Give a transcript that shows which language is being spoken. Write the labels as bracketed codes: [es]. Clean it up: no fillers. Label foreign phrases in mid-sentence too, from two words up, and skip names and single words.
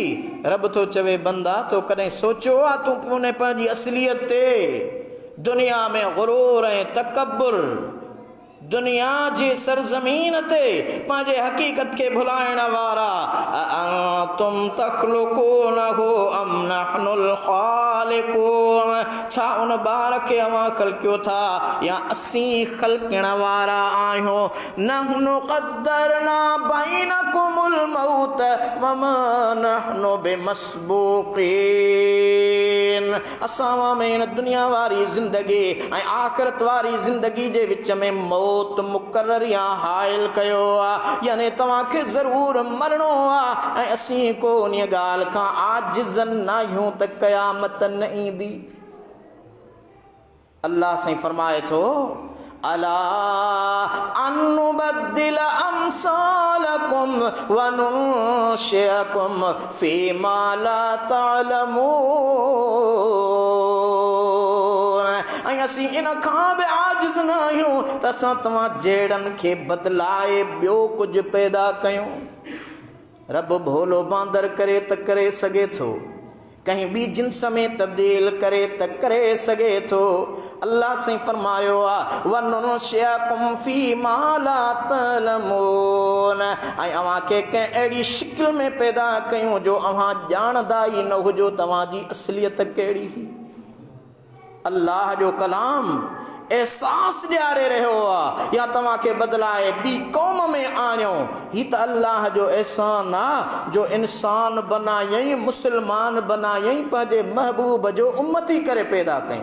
[sd] रब तो चवे बंदा तो कॾहिं सोचियो आहे तूं उन पंहिंजी असलियत ते दुनिया में गुरूर ऐं तकब्बुर, दुनिया जे सरज़मीन ते पंहिंजे हक़ीक़त खे भुलाइण वारा [ar] أأنتم تخلقونه أم نحن الخالقون. [sd] छा उन ॿार खे अव्हां ख़लक़ियो था या असीं ख़लक़ण वारा आहियूं? [ar] نحن قدرنا بينكم الموت وما نحن بمسبوقين. [sd] असां में दुनिया वारी ज़िंदगी ऐं आख़िरत वारी ज़िंदगी जे विच में मौत मुक़रर या हाइल कयो आहे, यानी तव्हांखे ज़रूर मरणो आहे ऐं असीं को उन ॻाल्हि खां आजिज़ न आहियूं त क़यामत न ईंदी। अल्लाह साईं फरमाए थो [ar] على أن نبدل أمثالكم وننشئكم فيما لا تعلمون. [sd] ऐं असीं इन खां बि आजिज़ न आहियूं त असां तव्हां जहिड़नि खे बदिलाए ॿियो कुझु पैदा कयूं। रब भोलो बांदर करे त करे सघे थो, कहीं ॿी जिन्स में तब्दील करे त करे सघे थो। अल्लाह साईं फरमायो आहे [ar] وننشئكم فيما لا تعلمون. [sd] ऐं अव्हां खे कंहिं अहिड़ी शिकिल में पैदा कयूं जो अव्हां ॼाणंदा ई न हुजो तव्हांजी असलियत कहिड़ी हुई। अल्लाह जो कलाम एहसास ॾियारे रहियो आहे या तव्हांखे बदिलाए ॿी क़ौम में आणियो। ही त अल्लाह जो एहसान आहे जो इंसान बनायई, मुस्लमान बनायई, पंहिंजे महबूब जो उम्मती करे पैदा कयईं।